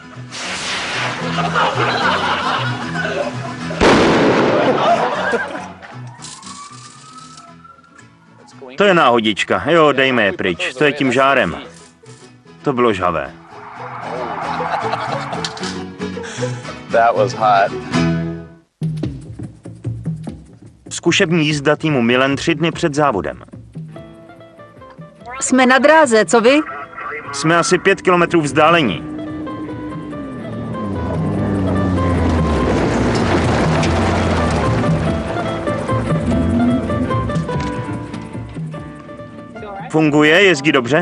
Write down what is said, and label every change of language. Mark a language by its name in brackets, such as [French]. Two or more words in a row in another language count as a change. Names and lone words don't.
[Czech] To je náhodička. Jo, dejme je pryč. To je tím žárem. To bylo žhavé. [English] That was hot. [Czech] Zkušební jízda týmu Milan 3 dny před závodem. Jsme na dráze, co vy? Jsme asi 5 kilometrů vzdálení. Funguje? Jezdí dobře?